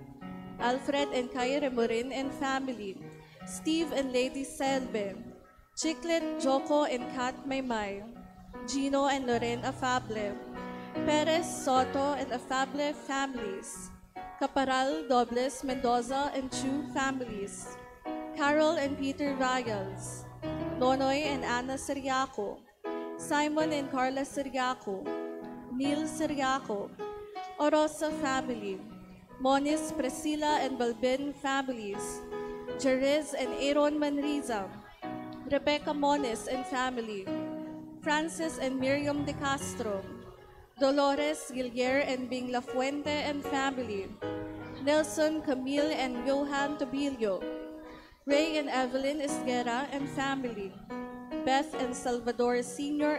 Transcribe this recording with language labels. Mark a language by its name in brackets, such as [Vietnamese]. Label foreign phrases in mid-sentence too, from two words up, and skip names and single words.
[English] Alfred and Kay Remorin and family, Steve and Lady Selbe, Chiclet, Joko and Kat Maymay, Gino and Loren Afable, Perez, Soto and Afable families, Caparal, Dobles, Mendoza and Chu families, Carol and Peter Rayals, Nonoy and Ana Siriaco, Simon and Carla Siriaco, Neil Siriaco, Orosa family, Monis, Priscilla and Balbin families, Jerez and Aaron Manriza, Rebecca Monis and family, Francis and Miriam De Castro, Dolores Gillier and Bing Lafuente and family, Nelson, Camille and Johan Tobillo, Ray and Evelyn Esguera and family, Beth and Salvador Sr.